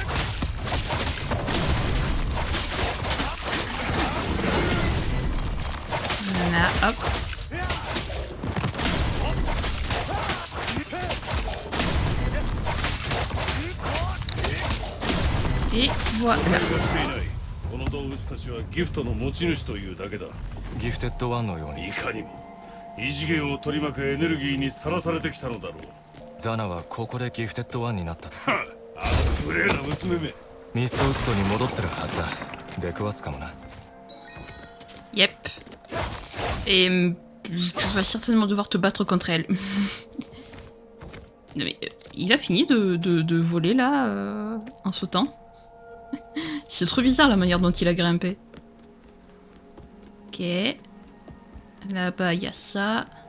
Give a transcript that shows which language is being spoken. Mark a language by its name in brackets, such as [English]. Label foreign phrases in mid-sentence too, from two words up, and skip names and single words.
[French] Voilà, hop. Et voilà. [Japanese] この動物たちはギフトの持ち主というだけだ。ギフテッドワンのように。いかにも異次元を取り巻くエネルギーにさらされてきたのだろう。ザナはここでギフテッドワンになった。はあ、あの無礼な娘め。ミストウッドに戻ってるはずだ。出くわすかもな。 [French] Yep. Et tu vas certainement devoir te battre contre elle. Non mais il a fini de voler là en sautant. C'est trop bizarre la manière dont il a grimpé. Ok. Là-bas il y a ça.